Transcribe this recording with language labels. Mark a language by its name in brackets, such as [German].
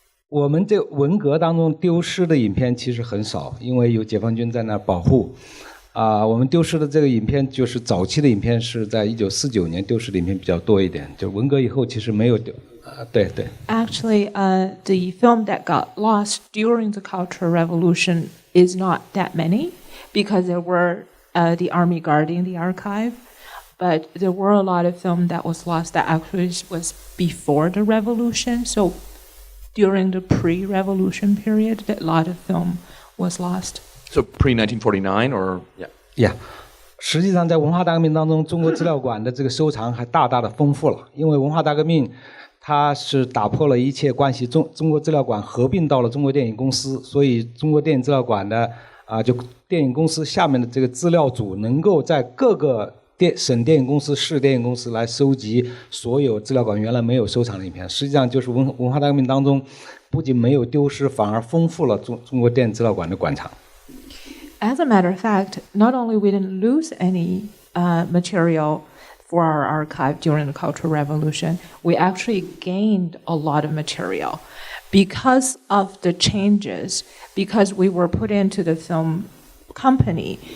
[Chinese] 我们这文革当中丢失的影片其实很少，因为有解放军在那保护。我们丢失的这个影片就是早期的影片，是在1949年丢失的影片比较多一点，就文革以后其实没有丢。对。 [English] Actually, the film that got lost during the Cultural Revolution is not that many, because there were the army guarding the archive, but there were a lot of film that was lost that actually was before the revolution. So during the pre-revolution period, a lot of film was lost. So pre-1949 or Yeah. [Chinese] 实际上，在文化大革命当中，中国资料馆的这个收藏还大大的丰富了。因为文化大革命，它是打破了一切关系，中国资料馆合并到了中国电影公司，所以中国电影资料馆的就电影公司下面的这个资料组，能够在各个省电影公司、市电影公司来收集所有资料馆原来没有收藏的影片。实际上，就是文化大革命当中，不仅没有丢失，反而丰富了中国电影资料馆的馆藏。 [English] As a matter of fact, not only we didn't lose any material for our archive during the Cultural Revolution, we actually gained a lot of material because of the changes, because we were put into the film company.